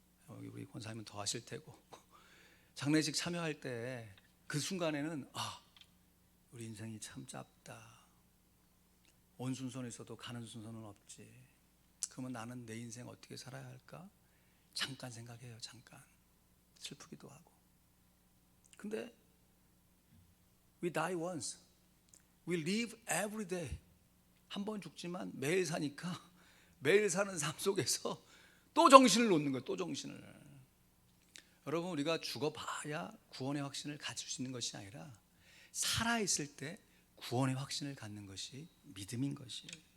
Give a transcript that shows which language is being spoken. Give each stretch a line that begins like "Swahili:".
Korean: 여기 우리 권사님은 더 하실 테고 장례식 참여할 때 그 순간에는 우리 인생이 참 짧다. 온 순서는 있어도 가는 순서는 없지. 그러면 나는 내 인생 어떻게 살아야 할까? 잠깐 생각해요. 잠깐. 슬프기도 하고.
English: 근데 we die once. We live every day.
Korean: 한 번 죽지만 매일 사니까 매일 사는 삶 속에서 또 정신을 놓는 거예요. 또 정신을. 여러분 우리가 죽어봐야 구원의 확신을 가질 수 있는 것이 아니라 살아있을 때 구원의 확신을 갖는 것이 믿음인 것이에요.